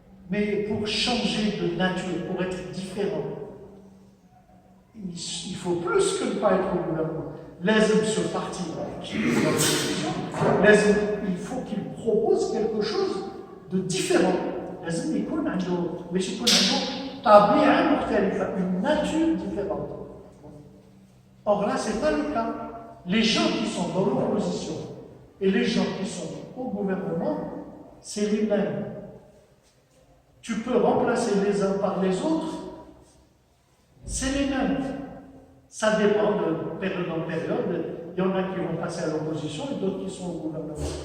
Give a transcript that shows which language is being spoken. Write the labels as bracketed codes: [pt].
[fr] Mais pour changer de nature, pour être différent, il faut plus que ne pas être au gouvernement. Ce parti-là, qui est dans l'opposition, il faut qu'il propose quelque chose de différent. [ar] لازم يكون عنده باش يكون عنده طبيعة مختلفة, [fr] une nature différente. Or là, ce n'est pas le cas. Les gens qui sont dans l'opposition et les gens qui sont au gouvernement, c'est les mêmes. Tu peux remplacer les uns par les autres, c'est les mêmes. Ça dépend de période en période. Il y en a qui vont passer à l'opposition et d'autres qui sont au gouvernement.